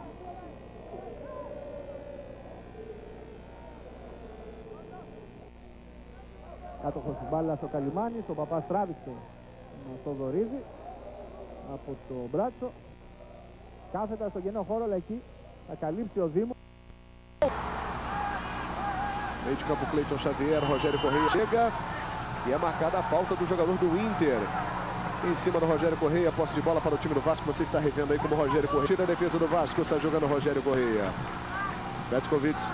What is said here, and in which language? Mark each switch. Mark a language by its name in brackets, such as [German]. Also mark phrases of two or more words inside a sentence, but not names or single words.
[Greek] Κάτοχος της μπάλας ο Καλιμάνης, ο Παπάς τράβηξε τον Θοδωρίδη από το μπράτσο. Κάθετα στο κενό χώρο, αλλά εκεί θα καλύψει ο Δήμος. [Portuguese] Meio de campo, Cleiton Xavier, Rogério Correia chega e é marcada a falta do jogador do Inter. Em cima do Rogério Correia, posse de bola para o time do Vasco. Você está revendo aí como o Rogério Correia tira a defesa do Vasco, está jogando o Rogério Correia. Petkovic.